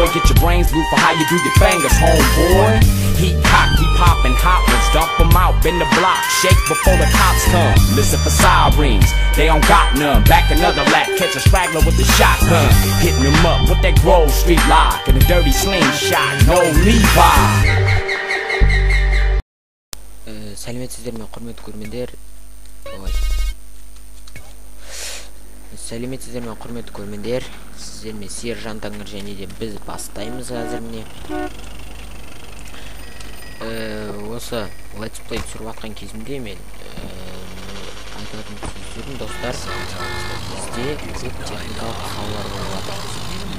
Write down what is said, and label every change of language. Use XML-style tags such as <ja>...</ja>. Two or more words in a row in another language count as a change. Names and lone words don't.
<en>Get your brains blue for how you do your fingers, homeboy. Heat cock, we poppin' hot ones. Dump them out, bend the block. Shake before the cops come. Listen for sirens, they don't got none. Back another lap, catch a straggler with the shotgun. Hitting them up with that Grove Street lock. And a dirty slingshot, no Levi.</en> <kk>Сәлеметсіздер ме, құрметті көрермендер. Сәлеметсіздер ме, құрметті көрермендер. Сіздермен ZHAN-Tanir және де біз бастаймыз қазір міне. Осы</kk> <en>Let's Play</en> <kk>түсіріп атқан кезімде мен айтатын сөздерім, достар, бізде көп техникалық қалалар болып жатыр.</kk>